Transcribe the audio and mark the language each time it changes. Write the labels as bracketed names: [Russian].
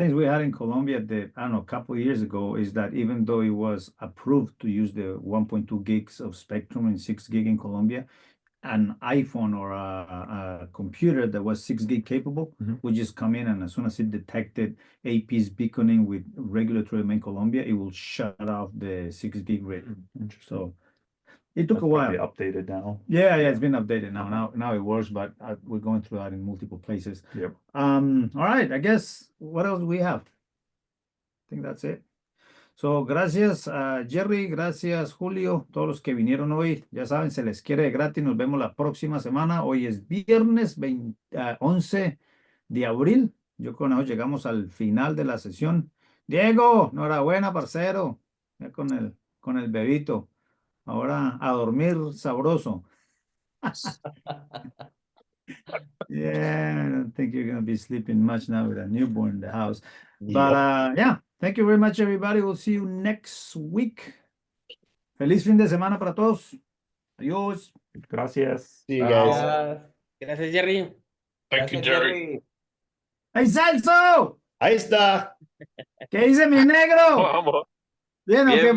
[English] things we had in Colombia, I don't know, a couple of years ago, is that even though it was approved to use the 1.2 gigs of spectrum and 6 gig in Colombia, an iPhone or a computer that was 6 gig capable would just come in, and as soon as it detected APs beaconing with regulatory domain Colombia, it will shut off the 6 gig radio. Interesting. So it took That's a while. probably updated now. Yeah, it's been updated now. Now it works, but we're going through that in multiple places. Yep. All right, I guess what else do we have? I think that's it. [Spanish] So, gracias Jerry, gracias Julio, todos los que vinieron hoy. Ya saben, se les quiere gratis. Nos vemos la próxima semana. Hoy es viernes 11 de abril. Yo con eso llegamos al final de la sesión. Diego, enhorabuena, parcero. Ya con el bebito. Ahora a dormir sabroso. [English] Yeah, I don't think you're going to be sleeping much now with a newborn in the house. But yeah, thank you very much, everybody. We'll see you next week. [Spanish] Feliz fin de semana para todos. Adiós. Gracias. [English] See you guys. [Spanish] Gracias, Jerry. [English] Thank you, Jerry. [Spanish] ¡Hey, Celso! Ahí está. ¿Qué dice mi negro? Vamos. ¿Bien o qué, Bien,